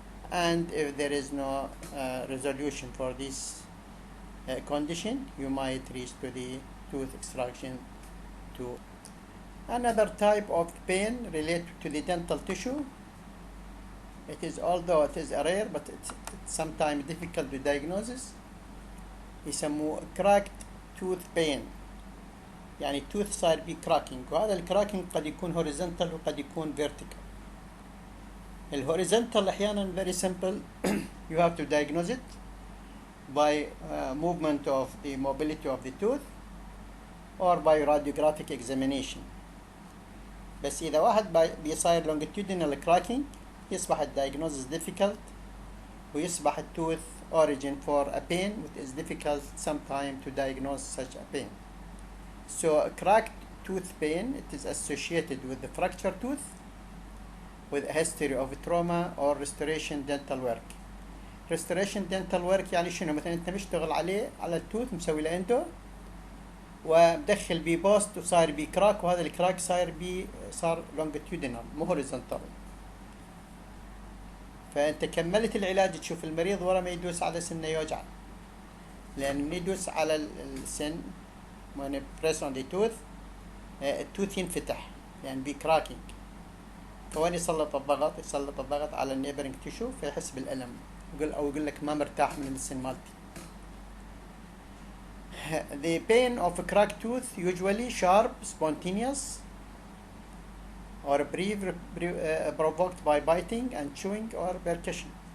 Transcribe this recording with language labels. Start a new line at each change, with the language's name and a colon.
English: And if there is no resolution for this condition, you might reach to the tooth extraction too. Another type of pain related to the dental tissue, although it is rare, but it's sometimes difficult to diagnose.
Arabic: يسموه cracked tooth pain، يعني tooth صار بيه cracking، وهذا الكراكينج قد يكون horizontal وقد يكون vertical. الهوريزونتال أحيانا
English: very simple you have to diagnose it by movement of the mobility of the tooth or by radiographic examination.
Arabic: بس إذا واحد بيصير
English: longitudinal cracking يصبح الdiagnosis difficult ويصبح الtooth origin for a pain which is difficult sometimes to diagnose such a pain. So a cracked tooth pain, it is associated with the fractured tooth with a history of trauma or restoration dental work. Restoration dental work
Arabic: يعني شنو؟ مثلا انت مشتغل على التوث مسوي له اندو ومدخل بيه بوست وصار بيه كراك، وهذا الكراك صار longitudinal مو horizontal. فانت كملت العلاج تشوف المريض ورا ما يدوس على سنه يوجع، لان من يدوس على السن
English: when you press on the tooth
Arabic: التوث ينفتح يعني بيه cracking، فوين يسلط الضغط على النيبرنج تيشو فيحس بالألم أو يقول لك ما مرتاح من السن مالتي.
English: The pain of a cracked tooth usually sharp, spontaneous, or provoked by biting and chewing or percussion.